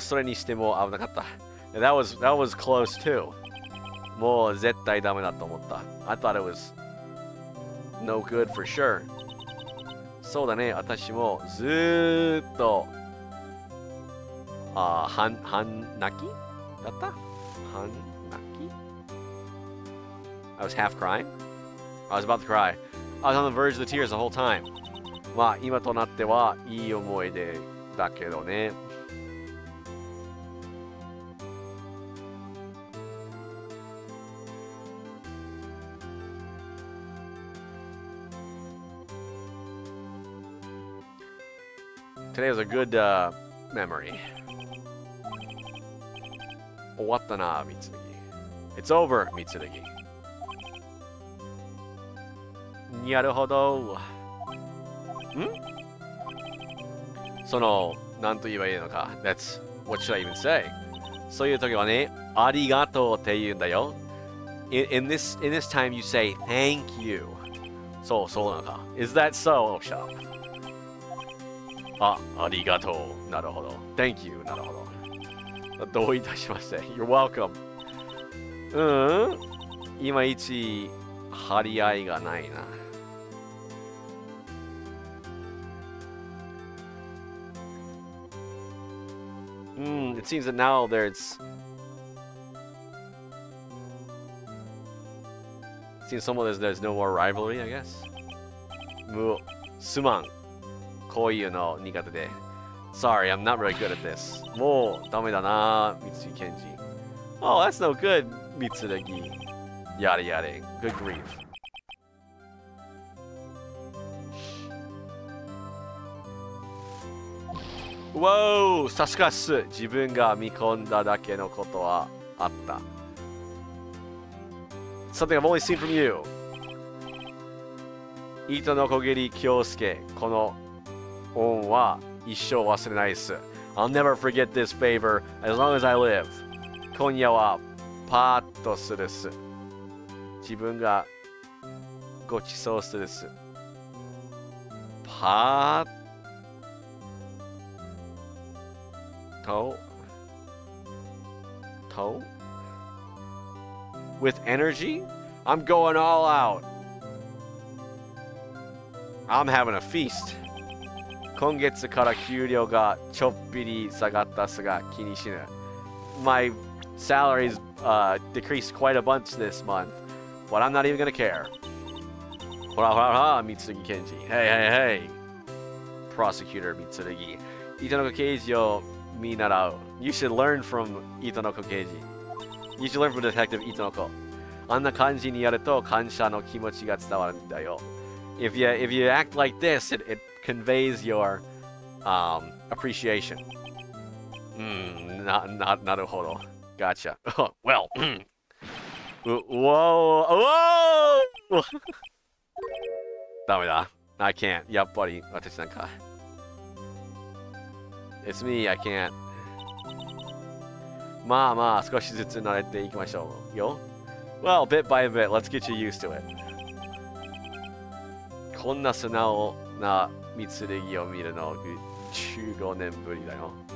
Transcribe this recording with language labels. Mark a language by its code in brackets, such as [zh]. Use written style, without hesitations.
[ja] それにしても危なかった。 [en] That was close too. [ja] もう絶対ダメだと思った。 [en] I thought it was no good for sure. [ja] そうだね、私もずーっと半泣きだった半泣き [en] I was half crying? I was about to cry. I was on the verge of the tears the whole time. [ja] まあ、今となってはいい思い出だけどね。 [en] Today was a good memory. [ja] 終わったな、三剣。 [en] It's over, [ja] 三剣。なるほど。その、なんと言えばいいのか。 [en] That's, what should I even say? [ja] そういう時はね、ありがとうって言うんだよ。 [en] In this time you say, thank you. [ja] そうなのか。 [en] Is that so? Oh, shut up. [ja] ありがとう。なるほど。 [en] Thank you. [ja] なるほど。どういたしまして。 [en] You're welcome. [ja] いまいち張り合いがないな。 [en] It seems that now there's... It seems there's no more rivalry, I guess. [ja] もう、すまん。こういうの苦手で。 [en] Sorry, I'm not really good at this. [ja] もうダメだな、三井健二。 [en] Oh, that's no good, 三剣。 [ja] やれやれ。 [en] Good grief. [ja] Whoa! さすがっす。自分が見込んだだけのことはあった。 [en] Something I've only seen from you. [ja] 糸のこぎり京介。この恩は一生忘れないっす。 [en] I'll never forget this favor as long as I live. [ja] 今夜はパーッとするっす。自分がごちそうするっす。 [en] パーッとWith energy? I'm going all out. I'm having a feast. [ja] 今月から給料がちょっぴり下がったっすが気にしぬ。 [en] My salary's decreased quite a bunch this month, but I'm not even gonna care. [ja] ほらほらほら、三剣健二。 [en] Hey, hey, hey. Prosecutor 三剣。 [ja] 糸の刑事を見習う。 [en] You should learn from 糸の刑事。 You should learn from Detective 糸の子。 [ja] あんな感じにやると感謝の気持ちが伝わるんだよ。 [en] If you act like this, it conveys your appreciation. [ja] なるほど。 [en] Gotcha. Well. Whoa! [ja] ダメだ。 [en] I can't. [ja] やっぱり私なんか。 [en] It's me, I can't. [ja] まあまあ、少しずつ慣れていきましょうよ。 [en] Well, bit by bit, let's get you used to it. [ja] こんな素直な三剣を見るの15年ぶりだよ。